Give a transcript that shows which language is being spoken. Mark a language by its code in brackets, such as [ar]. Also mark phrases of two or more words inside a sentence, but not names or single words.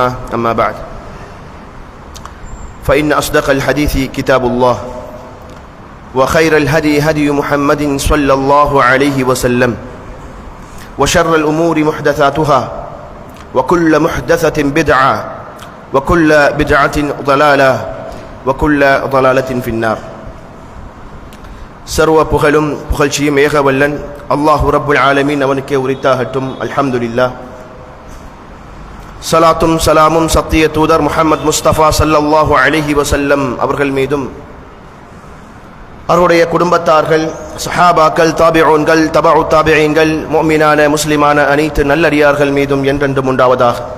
[ar] أما بعد فإن أصدق الحديث كتاب الله وخير الهدي هدي محمد صلى الله عليه وسلم وشر الأمور محدثاتها وكل محدثة بدعة وكل بدعة ضلالة وكل ضلالة في النار. [ta] சர்வ புகழும் புகழ்ச்சியும் ஏகவல்லன் [ar] الله رب العالمين [ta] அவனுக்கே உரித்தாகட்டும். [ar] الحمد لله. [ta] ஸலாத்தும் சலாமும் சத்திய தூதர் முஹம்மது முஸ்தபா [ar] صلى الله عليه وسلم [ta] அவர்கள் மீதும் அவருடைய குடும்பத்தார்கள் சஹாபாக்கள் தாபிஊன்கள் தபஉ தாபிஈன்கள் முஃமினான முஸ்லிமான அனைத்து நல்லடியார்கள் மீதும் என்றென்றும் உண்டாவதாக.